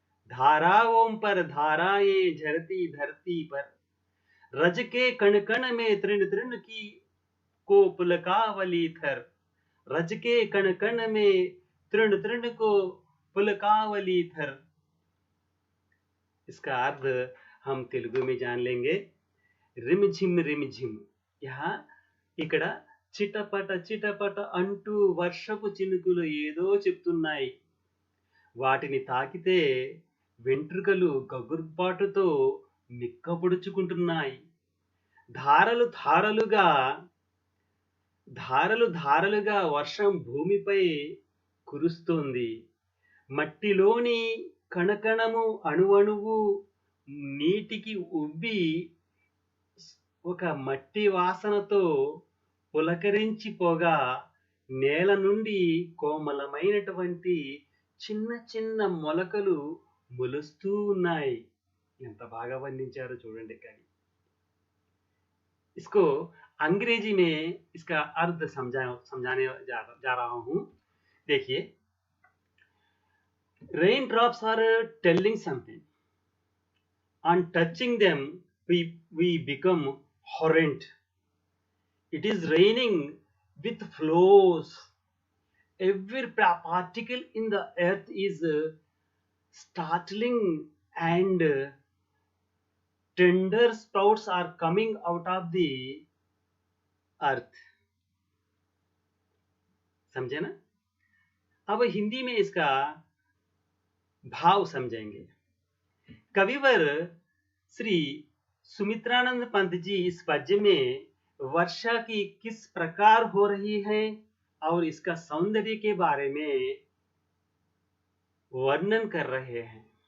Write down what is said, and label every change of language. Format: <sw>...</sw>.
<hi>धाराओं पर धाराएं झरती धरती पर, रज के कण कण में तृण तृण की को पुलकावली थर, रज के कण कण में तृण तृण को पुलकावली थर. इसका अर्थ हम तेलुगु में जान लेंगे। रिमझिम रिमझिम, यहाँ</hi> <te>ఇక్కడ చిటపట చిటపట అంటూ వర్షపు చినుకులు ఏదో చెప్తున్నాయి. వాటిని తాకితే వెంట్రుకలు గగుర్పాటుతో నిక్కపొడుచుకుంటున్నాయి. ధారలు ధారలుగా ధారలు ధారలుగా వర్షం భూమిపై కురుస్తోంది. మట్టిలోని కణకణము అణువణువు నీటికి ఉబ్బి ఒక మట్టి వాసనతో పులకరించిపోగా నేల నుండి కోమలమైనటువంటి చిన్న చిన్న మొలకలు మొలుస్తూ ఉన్నాయి. ఎంత బాగా వర్ణించారో చూడండి కవి.</te> <hi>इसको अंग्रेजी में इसका अर्थ समझाने जा रहा हूं. देखिए,</hi> <en>Rain drops are telling something. On touching them, we become horrent. It is raining with flows. Every particle in the earth is startling, and tender sprouts are coming out of the earth.</en> <hi>समझे ना? अब हिंदी में इसका भाव समझेंगे. कविवर श्री सुमित्रानंद पंत जी इस पद्य में वर्षा की किस प्रकार हो रही है और इसका सौंदर्य के बारे में वर्णन कर रहे हैं.</hi>